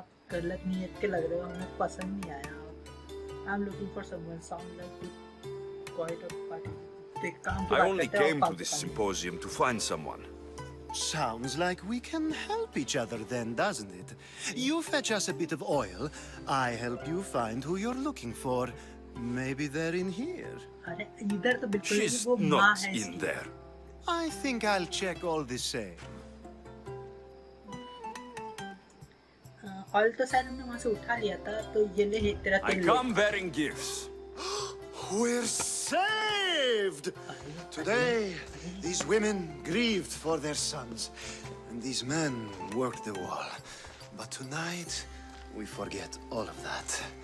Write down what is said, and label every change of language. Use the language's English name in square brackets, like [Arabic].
[Hindi] गलत नियत के लग रहे हो, हमें पसंद नहीं आया आप। [English] I'm looking for someone sound like quite a party. I only came to this symposium to find someone. Sounds like we can help each other then, doesn't it? You fetch us a bit of oil, I help you find who you're looking for. Maybe they're in here. She's not in there. I think I'll check all the same. [Hindi] Oil तो शायद हमने वहाँ से उठा लिया था, तो ये ले तेरा [English] I come bearing gifts. We're saved! Today, these women grieved for their sons, and these men worked the wall. But tonight, we forget all of that.